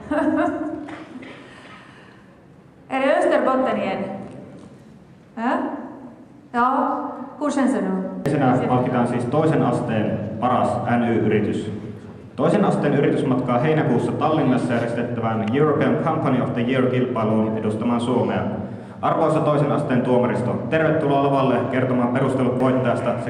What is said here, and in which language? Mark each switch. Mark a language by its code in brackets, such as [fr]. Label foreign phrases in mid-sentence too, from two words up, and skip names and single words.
[sv] Är Österbotten igen? Ja, hur känns det nu? [fi] Ensinnä palkitaan siis toisen asteen paras NY-yritys. Toisen asteen yritys matkaa heinäkuussa Tallinnassa järjestettävään European Company of the Year-kilpailuun edustamaan Suomea. Arvoisa toisen asteen tuomaristo, tervetuloa lavalle kertomaan perustelut voittajasta sekä